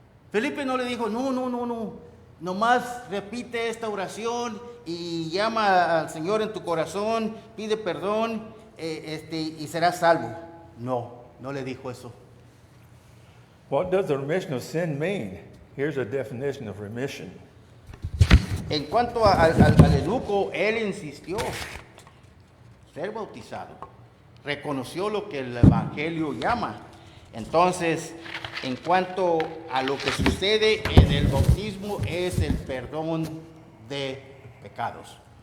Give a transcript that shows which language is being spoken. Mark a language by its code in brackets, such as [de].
[es] Felipe no le dijo, no, nomás repite esta oración y llama al Señor en tu corazón, pide perdón y serás salvo. No le dijo eso. [en] What does the remission of sin mean? Here's a definition of remission. [es] En cuanto al eunuco, él insistió ser bautizado, reconoció lo que el Evangelio llama. Entonces, en cuanto a lo que sucede en el bautismo, es el perdón de pecados.